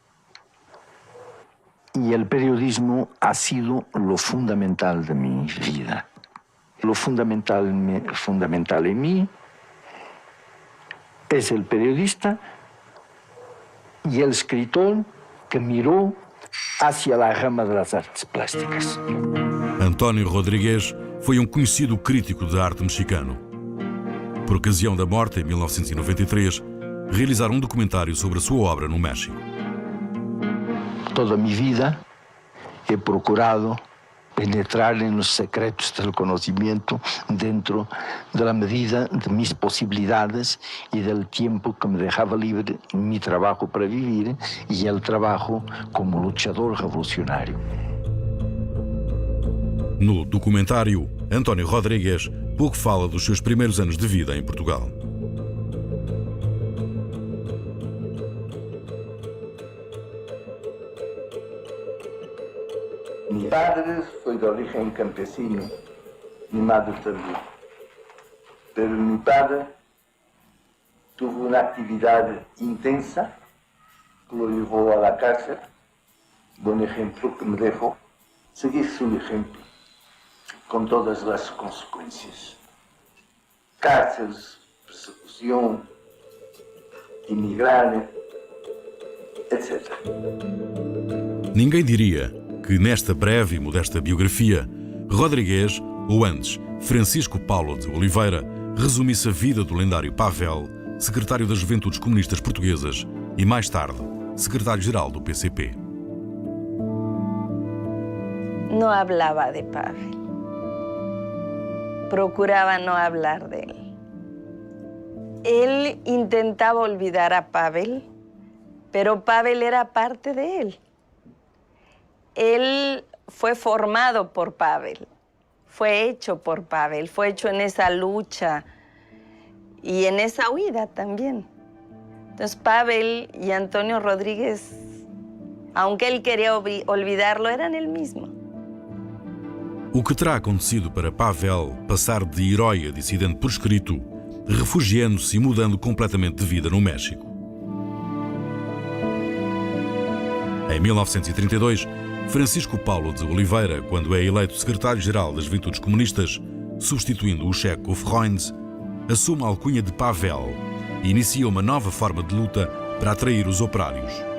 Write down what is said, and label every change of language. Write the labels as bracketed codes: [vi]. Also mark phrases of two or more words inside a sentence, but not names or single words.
[es] Y el periodismo ha sido lo fundamental de mi vida. Lo fundamental en mí es el periodista y el escritor que miró hacia la rama de las artes plásticas. [pt] António Rodrigues foi um conhecido crítico de arte mexicano. Por ocasião da morte, em 1993, realizaram um documentário sobre a sua obra no México. [es] Toda mi vida he procurado penetrar en los secretos del conocimiento dentro de la medida de mis posibilidades y del tiempo que me dejaba libre mi trabajo para vivir y el trabajo como luchador revolucionario. [pt] No documentário, António Rodrigues pouco fala dos seus primeiros anos de vida em Portugal. [es] Mi padre fue de origen campesino, mi madre también. Pero mi padre tuvo una actividad intensa que lo llevó a la cárcel. Buen ejemplo que me dejó, seguir su ejemplo, con todas las consecuencias. Cárceles, persecución, emigrar, etc. [pt] Ninguém diria que nesta breve e modesta biografia, Rodrigues, ou antes, Francisco Paulo de Oliveira, resumisse a vida do lendário Pavel, secretário das Juventudes Comunistas Portuguesas e, mais tarde, secretário-geral do PCP. [es] No hablaba de Pavel. Procuraba no hablar de él. Él intentaba olvidar a Pavel, pero Pavel era parte de él. Él fue formado por Pavel, fue hecho por Pavel, fue hecho en esa lucha y en esa huida también. Entonces Pavel y Antonio Rodrigues, aunque él quería olvidarlo, eran el mismo. [pt] O que terá acontecido para Pavel passar de herói a dissidente por escrito, refugiando-se e mudando completamente de vida no México? Em 1932, Francisco Paulo de Oliveira, quando é eleito secretário-geral das Juventudes Comunistas, substituindo o checo Freund, assume a alcunha de Pavel e inicia uma nova forma de luta para atrair os operários.